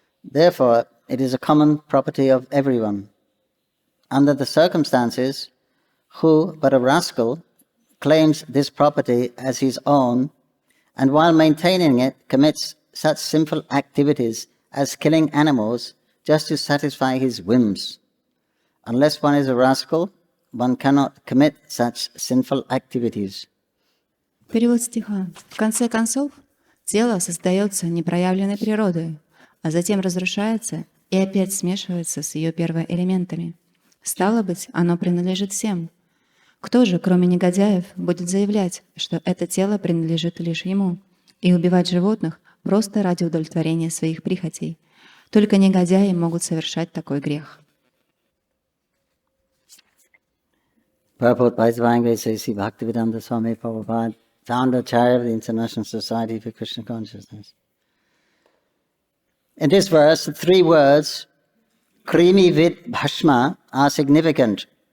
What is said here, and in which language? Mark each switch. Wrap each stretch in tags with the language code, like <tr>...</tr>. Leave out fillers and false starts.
<en>Therefore, it is a common property of everyone. Under the circumstances, who but a rascal claims this property as his own, and while maintaining it commits such sinful activities as killing animals just to satisfy his whims. Unless one is a rascal, one cannot commit such sinful activities.</en> <ru>Перевод стиха. В конце концов, тело создается непроявленной природой, а затем разрушается и опять смешивается с ее первоэлементами. Стало быть, оно принадлежит всем. Кто же, кроме негодяев, будет заявлять, что это тело принадлежит лишь ему, и убивать животных просто ради удовлетворения своих прихотей? Только негодяи могут совершать такой грех.</ru> <en>Purport by His Divine Grace A.C. Bhaktivedanta Swami Prabhupada, founder chair of the International Society for Krishna Consciousness. In this verse, the three words,</en> <sa>krimi vid bhashma,</sa> <en>are significant.</en>